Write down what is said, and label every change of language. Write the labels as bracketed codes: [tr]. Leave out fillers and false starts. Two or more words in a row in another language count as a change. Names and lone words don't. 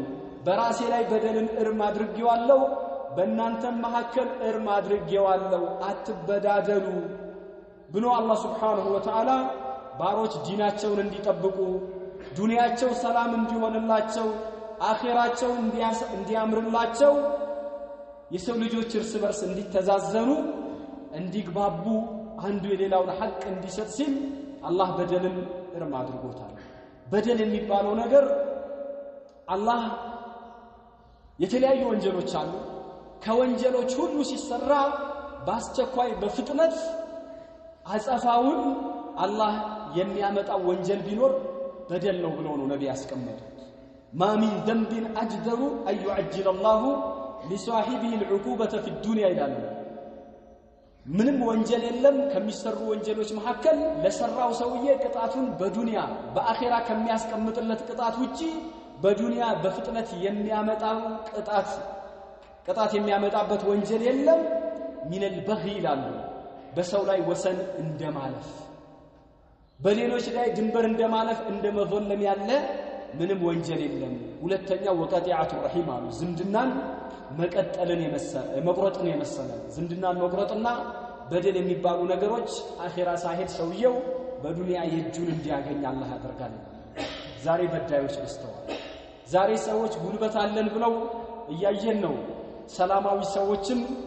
[am] በራሴ ላይ በደልን እርም አድርጌዋለሁ በእናንተም መሐከል እርም አድርጌዋለሁ አትበዳደሉ ብሎ አላህ [ar] سبحانه وتعالى [am] ባሮች ዲናቸውን እንዲጠብቁ ዱንያቸው ሰላም እንዲሆንላቸው አኺራቸው እንዲያምርላቸው የሰው ልጆች እርስ በርስ እንዲተዛዘኑ እንዲግባቡ አንዱ የሌላውን ሐቅ እንዲሰጥ ሲል አላህ በደልን እርም አድርጎታል በደል የሚባለው ነገር አላህ የተለያዩ ወንጀሎች አሉ ከወንጀሎች ሁሉ ሲሰራ በአስቸኳይ በፍጥነት አጸፋውን አላህ የሚያመጣው ወንጀል ቢኖር በደል ነው ብለው ነው ነብይ ያስቀመጡት [ar] ما من ذنب أجدر أن يعجل الله لصاحبه العقوبة في الدنيا إلى الله [am] ምንም ወንጀል የለም ከሚሰሩ ወንጀሎች መካከል ለሰራው ሰውዬ ቅጣቱን በዱንያ በአኺራ ከሚያስቀምጥለት ቅጣት ውጪ በዱንያ በፍጥነት የሚያመጣው ቅጣት የሚያመጣበት ወንጀል የለም [ar] من البغي [am] ይላሉ በሰው ላይ ወሰን እንደማለፍ በሌሎች ላይ ድንበር እንደማለፍ እንደመዘለም ያለ ምንም ወንጀል የለም ሁለተኛው [ar] وقطيعة الرحم [am] አሉ ዝምድናን መቀጠልን መቁረጥን የመሰለ ዝምድናን መቁረጥና በደል የሚባሉ ነገሮች አኺራ ሳይሄድ ሰውየው በዱንያ የእጁን እንዲያገኝ አላህ ያደርጋል ዛሬ በዳዮች በስተዋል ዛሬ ሰዎች ጉልበት አለን ብለው እያየን ነው ሰላማዊ ሰዎችን